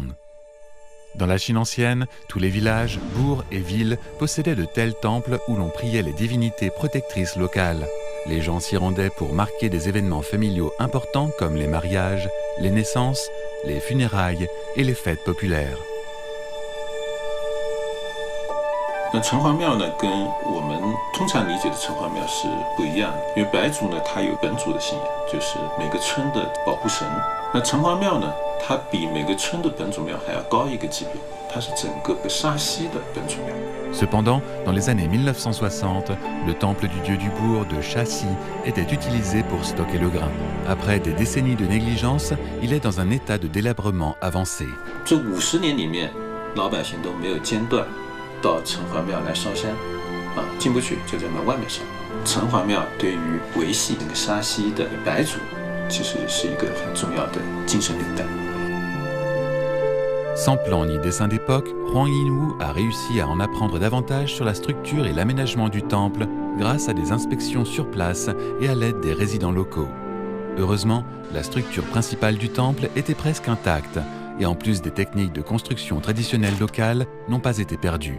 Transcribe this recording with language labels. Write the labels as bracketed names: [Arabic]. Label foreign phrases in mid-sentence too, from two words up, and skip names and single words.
[French] Dans la Chine ancienne, tous les villages, bourgs et villes possédaient de tels temples où l'on priait les divinités protectrices locales. Les gens s'y rendaient pour marquer des événements familiaux importants comme les mariages, les naissances, les funérailles et les fêtes populaires. [Chinese] 那城隍庙呢，跟我们通常理解的城隍庙是不一样的，因为白族呢，它有本族的信仰，就是每个村的保护神。那城隍庙呢，它比每个村的本族庙还要高一个级别，它是整个沙溪的本族庙。 [French] Cependant, dans les années 1960, le temple du dieu du bourg de Shaxi était utilisé pour stocker le grain. Après des décennies de négligence, il est dans un état de délabrement avancé. [Chinese] 这50年里面，老百姓都没有间断到城隍庙来烧香，啊，进不去就在门外面烧。城隍庙对于维系这个沙溪的白族，其实是一个很重要的精神领带。 [French] Sans plan ni dessin d'époque, Huang Yinwu a réussi à en apprendre davantage sur la structure et l'aménagement du temple grâce à des inspections sur place et à l'aide des résidents locaux. Heureusement, la structure principale du temple était presque intacte et en plus des techniques de construction traditionnelles locales n'ont pas été perdues.